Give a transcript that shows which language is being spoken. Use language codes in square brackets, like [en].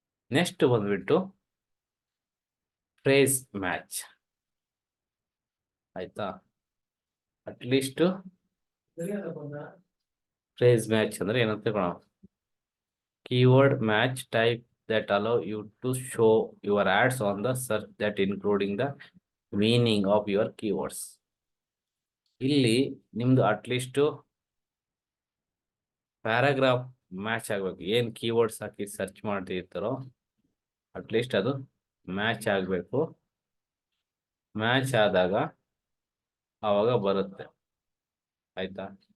[kn] Next ಬಂದ್ಬಿಟ್ಟು phrase match. ಆಯ್ತಾ? At least phrase match ಅಂದ್ರೆ ಏನಂತ ತಿಳ್ಕೊಳ್ಳೋಣ. [en] Keyword match type that allow you to show your ads on the search that including the meaning of your keywords. [kn] ಇಲ್ಲಿ ನಿಮ್ದು at least paragraph match ಆಗ್ಬೇಕು. ಏನ್ keywords ಹಾಕಿ search ಮಾಡ್ತಿರ್ತಾರೋ at least ಅದು match ಆಗ್ಬೇಕು. ಮ್ಯಾಚ್ ಆದಾಗ ಆವಾಗ ಬರುತ್ತೆ. ಆಯ್ತಾ?